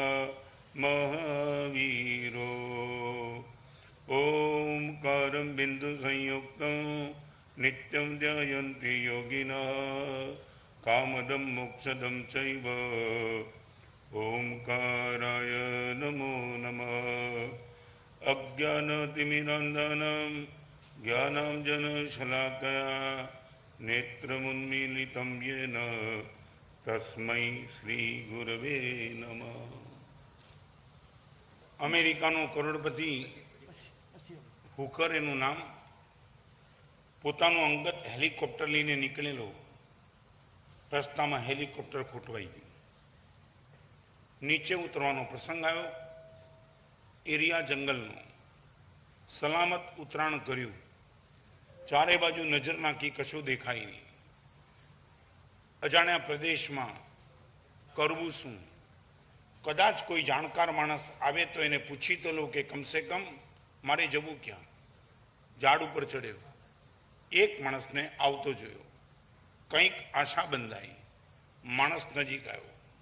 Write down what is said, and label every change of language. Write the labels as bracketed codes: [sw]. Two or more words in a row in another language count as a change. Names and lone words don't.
[sa] महावीरो ओंकारं बिंदु संयुक्तं नित्यं ध्यायन्ति योगिनः कामदं मोक्षदं चैव ओंकाराय नमो नमः अज्ञानतिमिरान्धानां ज्ञानाञ्जनशलाकया नेत्रमुन्मीलितं येन तस्मै श्रीगुरवे नमः। [gu] અમેરિકાનો કરોડપતિ હુકર एનું નામ પોતાનું અંગત હેલિકોપ્ટર લઈને નીકળેલો રસ્તામાં હેલિકોપ્ટર ખોટવાઈ ગયું નીચે ઉતરવાનો પ્રસંગ આવ્યો એરિયા જંગલનો સલામત ઉતરાણ કર્યું ચારે બાજુ નજર નાખી કશું દેખાય નહીં અજાણ્યા પ્રદેશમાં કરવું શું કદાચ કોઈ જાણકાર માણસ આવે તો એને પૂછી તો લો કે કમસે કમ મારે જવું ક્યાં ઝાડ ઉપર ચડ્યો એક માણસને આવતો જોયો કંઈક આશા બંધાઈ, માણસ નજીક આવ્યો.